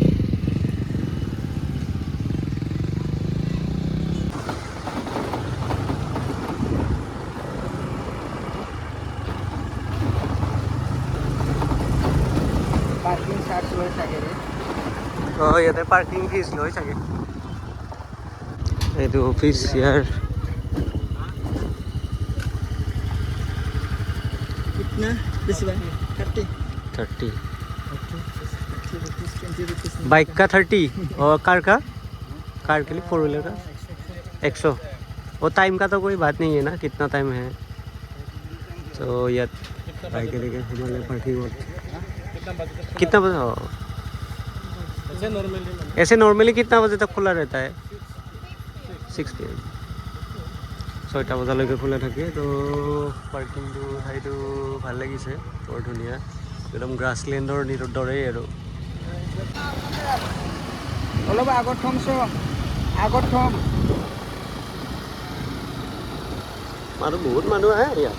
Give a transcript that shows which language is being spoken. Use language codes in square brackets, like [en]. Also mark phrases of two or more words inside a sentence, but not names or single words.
[as] পাৰ্কিং চাৰ্জ লৈ চাগে। ইয়াতে পাৰ্কিং ফিজ লৈ চাগে। এইটো অফিচ ইয়াৰ। [hi] कितना? 30 30। [en] 20 rupees. [hi] बाइक का 30 और कार के लिए 4 व्हीलर का 100 और टाइम का तो कोई बात नहीं है ना कितना टाइम है तो यार बाइक के लिए हमारे पार्किंग कितना बजे ऐसे नॉर्मली कितना बजे तक खुला रहता है 6 PM [as] 6টা বজালৈকে খোলা থাকে তো পাৰ্কিংটো ঠাইটো ভাল লাগিছে বৰ ধুনীয়া একদম গ্ৰাছলেণ্ডৰ দৰেই আৰু অলপ আগত থম বহুত মানুহ আহে ইয়াত